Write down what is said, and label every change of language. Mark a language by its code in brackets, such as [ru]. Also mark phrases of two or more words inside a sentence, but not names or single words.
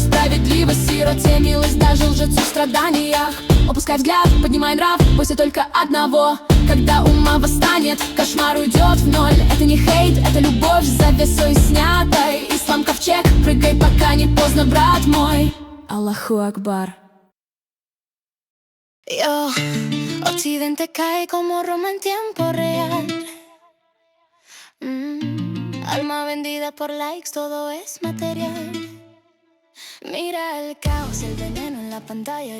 [ru] Справедливость, сироте, милость, даже лжецу в страданиях. Опускай взгляд, поднимай нрав, бойся только одного. Когда ума восстанет, кошмар уйдет в ноль. Это не хейт, это любовь с завесой снятой. Ислам ковчег, прыгай, пока не поздно, брат мой. [ar] الله أكبر. [es] Yo, Occidente cae como Roma en tiempo real. Alma vendida por likes, todo es material. Mira el caos, el veneno en la pantalla brillar.